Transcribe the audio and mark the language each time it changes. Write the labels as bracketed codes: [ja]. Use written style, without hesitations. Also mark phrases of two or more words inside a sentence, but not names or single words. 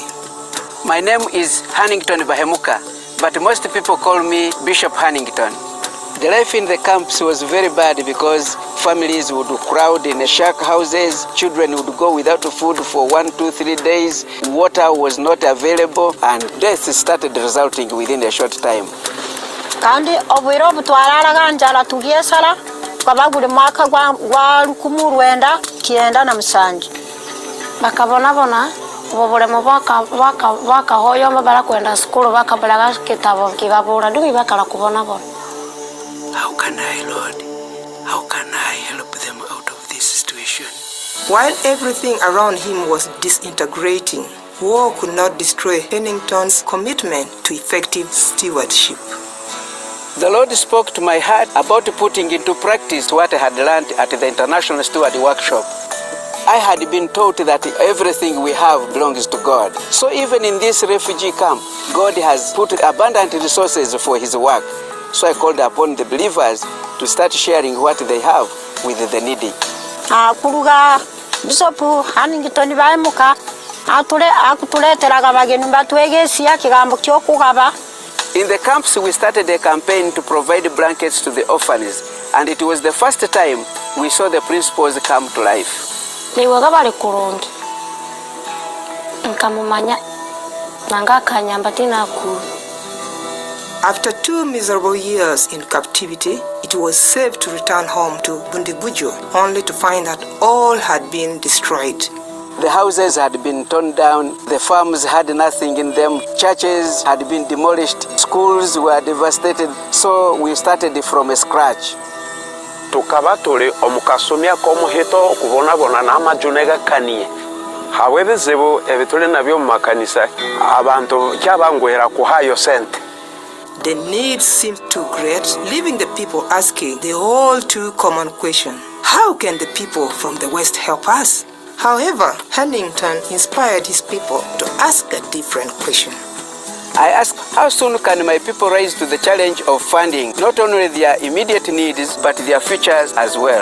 [en] My name is Hannington Bahemuka, but most people call me Bishop Hannington. The life in the camps was very bad because families would crowd in the shack houses, children would go without food for 1, 2, 3 days, water was not available, and death started resulting within a short time. [ttj] Kandi obwiro butwararaga njala tugiesala kwaba buli mwaka gwa 1997 bakabonabona obulemu bwakahoyomba bala kwenda sukulu bakabulaga kitabo kibabula ndumi bakala kubonabona. [en] How can I, Lord? How can I help them out of this situation? While everything around him was disintegrating, war could not destroy Hannington's commitment to effective stewardship. The Lord spoke to my heart about putting into practice what I had learned at the International Steward Workshop. I had been taught that everything we have belongs to God. So even in this refugee camp, God has put abundant resources for His work. So I called upon the believers to start sharing what they have with the needy. [ttj] Kuruga Bishop Hannington Bahemuka akutuleteraga bageni batwegesia kigambo ky'okugaba. [en] In the camps, we started a campaign to provide blankets to the orphans, and it was the first time we saw the principles come to life. [ttj] Niwega bali kurungi nkamumanya nangakanyamba tinaku. [en] After 2 miserable years in captivity, it was safe to return home to Bundibugyo, only to find that all had been destroyed. The houses had been torn down, the farms had nothing in them, churches had been demolished, schools were devastated, so we started from scratch. [ttj] Tukaba tuli omukasomya k'omuheto okubonabona n'amajunega kaniye habwe ebizibu ebituli nabyo mu makanisa abantu kyabangwera kuhayo sente. [en] The need seemed too great, leaving the people asking the all too common question, how can the people from the West help us? However, Hannington inspired his people to ask a different question. I asked, how soon can my people rise to the challenge of funding not only their immediate needs but their futures as well?